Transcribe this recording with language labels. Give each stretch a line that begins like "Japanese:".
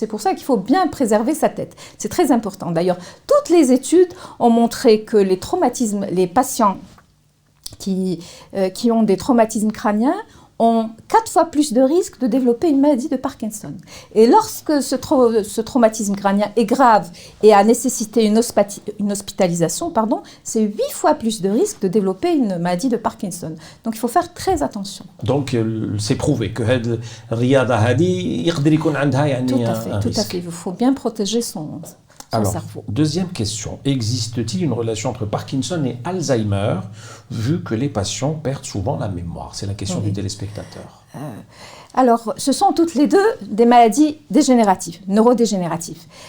French: C'est pour ça qu'il faut bien préserver sa tête. C'est très important. D'ailleurs, toutes les études ont montré que les traumatismes, les patients qui ont des traumatismes crâniens ont 4 fois plus de risques de développer une maladie de Parkinson. Et lorsque ce traumatisme crânien est grave et a nécessité une hospitalisation, c'est 8 fois plus de risques de développer une maladie de Parkinson. Donc il faut faire très attention. Donc c'est prouvé que
Arabic: هاد الرياضة هذه يقدر يكون عندها يعني
French: tout à fait. Il faut bien protéger son cerveau. Deuxième question. Existe-t-il une relation entre Parkinson et Alzheimer, vu que les patients perdent souvent la mémoire? C'est la question du téléspectateur. Alors, ce sont toutes les deux des maladies dégénératives, neurodégénératives.